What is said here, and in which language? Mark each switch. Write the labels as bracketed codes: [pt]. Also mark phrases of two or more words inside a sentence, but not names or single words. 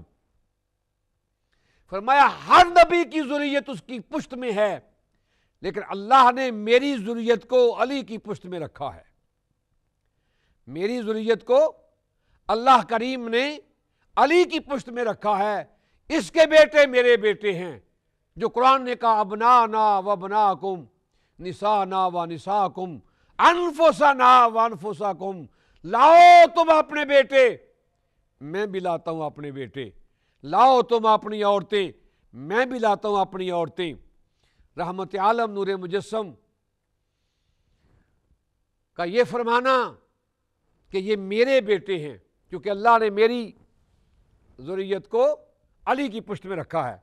[ur] فرمایا ہر نبی کی ذریت اس کی پشت میں ہے، لیکن اللہ نے میری ذریت کو علی کی پشت میں رکھا ہے۔ میری ذریت کو اللہ کریم نے علی کی پشت میں رکھا ہے۔ اس کے بیٹے میرے بیٹے ہیں، جو قرآن نے کہا [ar] ابنانا و ابناکم نسانا و نساکم انفسنا و انفسکم، [ur] لاؤ تم اپنے بیٹے، میں بھی لاتا ہوں اپنے بیٹے، لاؤ تم اپنی عورتیں، میں بھی لاتا ہوں اپنی عورتیں۔ رحمت عالم نور مجسم کا یہ فرمانا کہ یہ میرے بیٹے ہیں، کیونکہ اللہ نے میری ذریت کو علی کی پشت میں رکھا ہے۔